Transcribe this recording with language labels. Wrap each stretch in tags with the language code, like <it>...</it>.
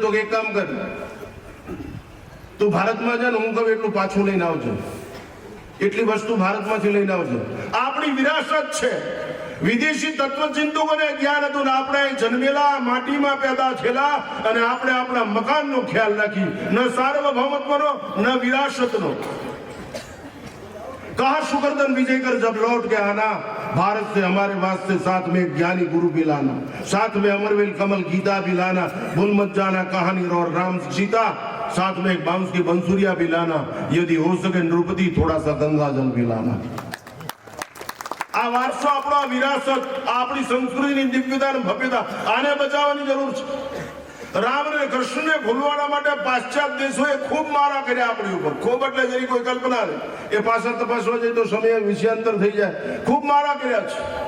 <gu>તો કે એક કામ કર, તું ભારતમાં જા ને હું કહું એટલું પાછું લઈને આવજો, એટલી વસ્તુ ભારતમાંથી લઈને આવજો. આપણી વિરાસત છે. વિદેશી તત્વચિંતકોને જ્ઞાન હતું ને આપણે જન્મેલા, માટીમાં પેદા થયેલા, અને આપણે આપણા મકાનનો ખ્યાલ રાખી, ન સાર્વભૌમત્વનો ન વિરાસતનો.</gu> <hi>कहा शुक्रदन विजय कर जब लौट के आना, भारत से हमारे वास्ते साथ में एक ज्ञानी गुरु भी लाना, साथ में अमरवेल कमल गीता भी लाना, भूल मत जाना कहानी और राम सीता, साथ में एक बांस की बंसुरिया भी लाना, यदि हो सके नृपति थोड़ा सा गंगा जल भी लाना.</hi> <gu>આ વારસો આપણો, આ વિરાસત, આપણી સંસ્કૃતિની દિવ્યતા અને ભવ્યતા, આને બચાવવાની જરૂર છે. રામ અને કૃષ્ણને ભૂલવાના માટે પાશ્ચાત્ય દેશોએ ખૂબ મારા કર્યા આપણી ઉપર. ખૂબ એટલે જેની કોઈ કલ્પના નહીં. એ પાછળ તપાસવા જાય તો સમય વિષયાંતર થઈ જાય. ખૂબ મારા કર્યા છે.</gu>